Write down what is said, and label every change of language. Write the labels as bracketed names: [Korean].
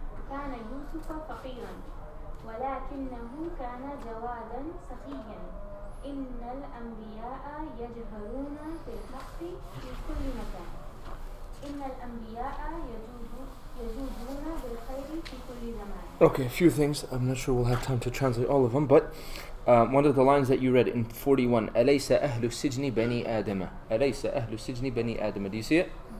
[Arabic] كان يوسف فقيرا ولكنه كان جوادا سخيا إن الأنبياء يجهرون في الحق في كل مكان إن الأنبياء يجودون بالخير في كل زمان. [English] Okay, a few things. I'm not sure we'll have time to translate all of them, but one of the lines that you read in 41, [Arabic] أليس أهل السجن بني آدم. أليس أهل السجن بني آدم. [English] Do you see it?